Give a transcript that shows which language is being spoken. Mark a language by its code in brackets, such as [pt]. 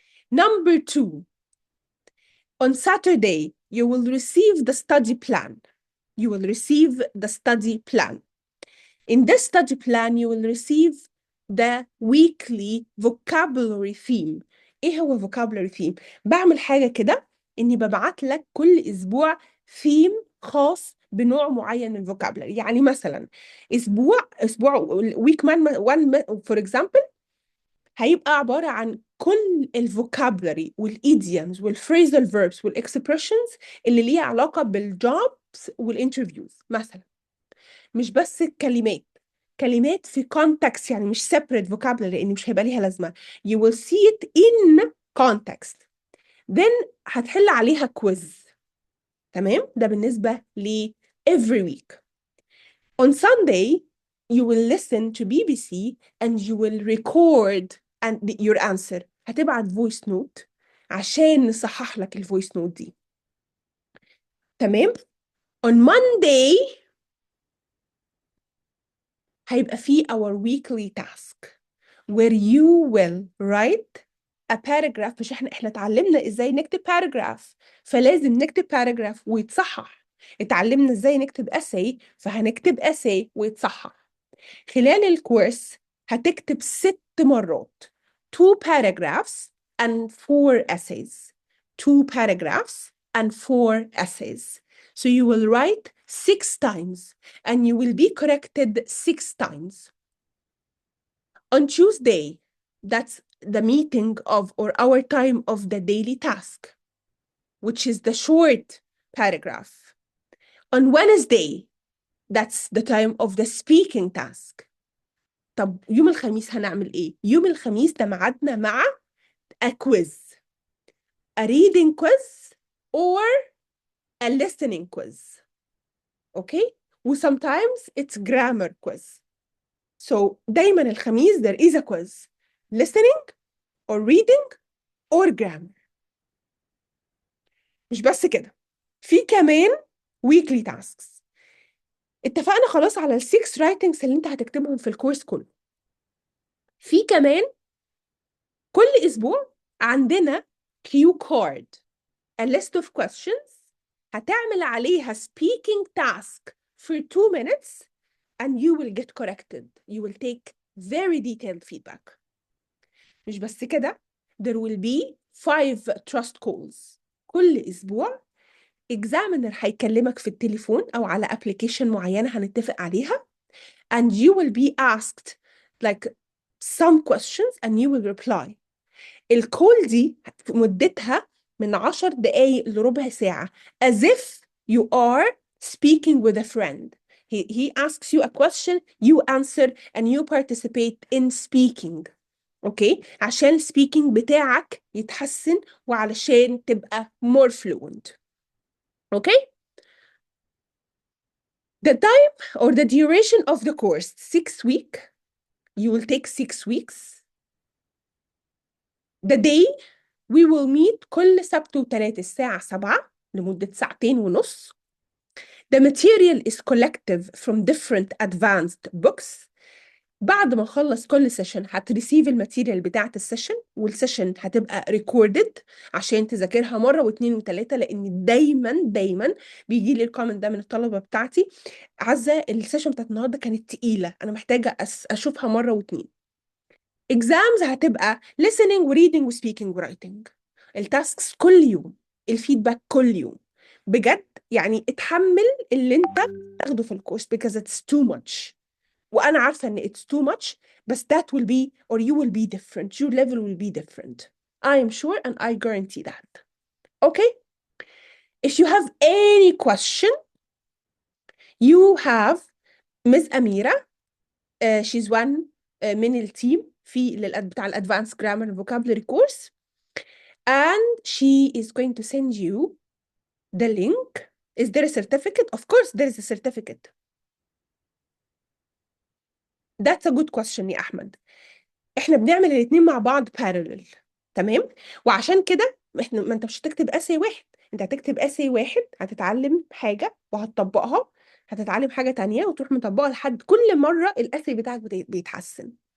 [en] Number 2, on Saturday, you will receive the study plan. You will receive the study plan. In this study plan, you will receive the weekly vocabulary theme. [ar] إيه هو vocabulary theme؟ بعمل حاجة كده إني ببعت لك كل أسبوع theme خاص بنوع معين من vocabulary. يعني مثلا أسبوع [en] week 1 for example [ar] هيبقى عبارة عن كل الفوكابلري والايديومز والفريزال فيربس والاكسبريشنز اللي ليها علاقة بالجوبز والانترفيوز. مثلا مش بس كلمات في context، يعني مش separate vocabulary لأن مش هيبقى ليها لازمة. [en] You will see it in context. [ar] Then هتحل عليها كويز. تمام؟ ده بالنسبة ل [en] every week. On Sunday, you will listen to BBC and you will record your answer. [ar] هتبعت voice note عشان نصحح لك الvoice note دي. [en] تمام؟ On Monday, [ar] هيبقى فيه [en] our weekly task where you will write a paragraph. [ar] مش احنا اتعلمنا ازاي نكتب paragraph، فلازم نكتب paragraph ويتصحح. اتعلمنا ازاي نكتب essay، فهنكتب essay ويتصحح. خلال الكورس هتكتب 6 مرات [en] 2 paragraphs and 4 essays. 2 paragraphs and 4 essays. So you will write 6 times and you will be corrected 6 times. On Tuesday, that's the meeting of or our time of the daily task, which is the short paragraph. On Wednesday, that's the time of the speaking task. [ar] طب يوم الخميس هنعمل ايه؟ يوم الخميس ده ميعادنا مع [en] a quiz. A reading quiz or a listening quiz. Okay? Sometimes it's grammar quiz. So [ar] دايما الخميس [en] there is a quiz. Listening or reading or grammar. [ar] مش بس كده. في كمان weekly tasks. اتفقنا خلاص على ال 6 writings اللي انت هتكتبهم في الكورس كله. في كمان كل أسبوع عندنا cue card. [en] A list of questions [ar] هتعمل عليها [en] speaking task for 2 minutes and you will get corrected. You will take very detailed feedback. [ar] مش بس كده. [en] There will be 5 trust calls. [ar] كل أسبوع examiner هيكلمك في التليفون أو على application معينة هنتفق عليها [en] and you will be asked like some questions and you will reply. [ar] الكول دي مدتها من 10 دقايق لربع ساعة [en] as if you are speaking with a friend. He asks you a question, you answer and you participate in speaking. Okay? [ar] عشان speaking بتاعك يتحسن وعلشان تبقى [en] more fluent. Okay? The time or the duration of the course, 6 weeks. You will take 6 weeks. The day we will meet [ar] كل سبت وثلاث الساعة 7 لمدة 2.5 ساعة. [en] The material is collective from different advanced books. [ar] بعد ما نخلص كل سيشن هتريسيف الماتيريال بتاعت السيشن، والسيشن هتبقى ريكوردد عشان تذاكرها مره واثنين وثلاثه، لان دايما بيجي لي الكومنت ده من الطلبه بتاعتي: عزه السيشن بتاعت النهارده كانت تقيله، انا محتاجه اشوفها مره واثنين. اكزامز هتبقى listening وريدنج وسبيكينج ورايتنج، التاسكس كل يوم، الفيدباك كل يوم. بجد يعني اتحمل اللي انت تاخده في الكورس [en] because it's too much. [ar] وانا عارفه ان [en] it's too much، بس that will be or you will be different, your level will be different. I am sure and I guarantee that. Okay? If you have any question, you have Miss Amira. She's one [ar] من التيم في بتاع الادفانس جرامر [en] vocabulary course, and she is going to send you the link. Is there a certificate? Of course there is a certificate. That's a good question يا احمد. [ar] احنا بنعمل الاثنين مع بعض parallel. تمام. وعشان كده احنا، ما انت مش هتكتب اساي واحد، انت هتكتب اساي واحد، هتتعلم حاجه وهتطبقها، هتتعلم حاجه تانية وتروح مطبقها، لحد كل مره الاساي بتاعك بيتحسن.